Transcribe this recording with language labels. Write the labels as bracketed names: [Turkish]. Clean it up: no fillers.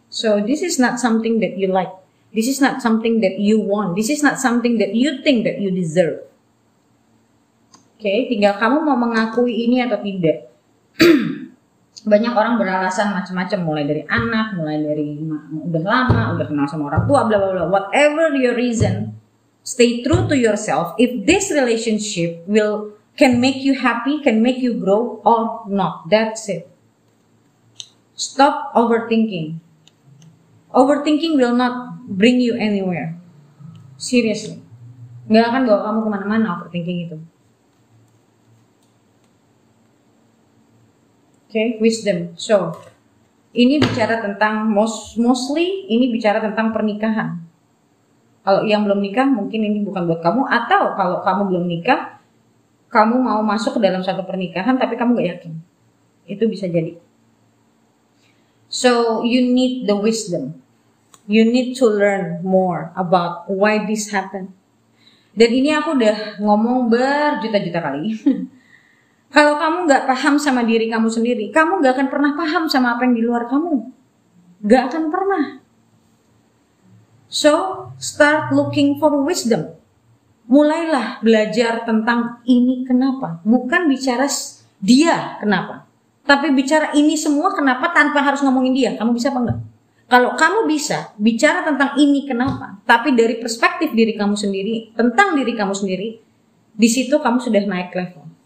[English] So this is not something that you like. This is not something that you want. This is not something that you think that you deserve. [Indonesian] Okay, tinggal kamu mau mengakui ini atau tidak. Banyak orang beralasan macam-macam, mulai dari anak, mulai dari udah lama, udah kenal sama orang tua, bla bla bla. [English] Whatever your reason, stay true to yourself. If this relationship can make you happy, can make you grow or not. That's it. Stop overthinking. Overthinking will not bring you anywhere. Seriously. [Indonesian] Nggak akan bawa kamu kemana-mana overthinking itu. Okay, wisdom. So, ini bicara tentang mostly ini bicara tentang pernikahan. Kalau yang belum nikah mungkin ini bukan buat kamu, atau kalau kamu belum nikah, kamu mau masuk ke dalam satu pernikahan tapi kamu gak yakin. Itu bisa jadi. [English] So, you need the wisdom. You need to learn more about why this happened. [Indonesian] Dan ini aku udah ngomong berjuta-juta kali. Kalau kamu gak paham sama diri kamu sendiri, kamu gak akan pernah paham sama apa yang di luar kamu. Gak akan pernah. [English] So, start looking for wisdom. [Indonesian] Mulailah belajar tentang ini kenapa. Bukan bicara dia kenapa. Tapi bicara ini semua kenapa tanpa harus ngomongin dia. Kamu bisa apa enggak? Kalau kamu bisa bicara tentang ini kenapa, tapi dari perspektif diri kamu sendiri, tentang diri kamu sendiri, di situ kamu sudah naik level.